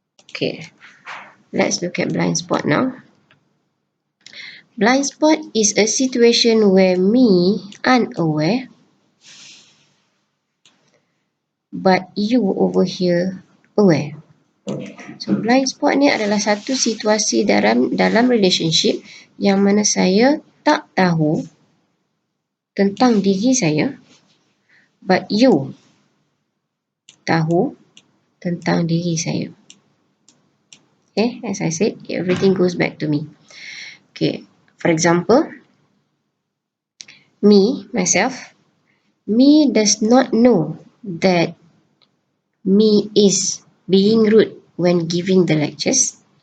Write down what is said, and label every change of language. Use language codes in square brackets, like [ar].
[en] Okay. Let's look at blind spot now. Blind spot is a situation where me unaware, but you over here aware. [ms] So blind spot ni adalah satu situasi dalam relationship yang mana saya tak tahu tentang diri saya, but you tahu tentang diri saya. [en] Okay, as I said, everything goes back to me. Okay, for example, myself, me does not know that me is being rude when giving the lectures.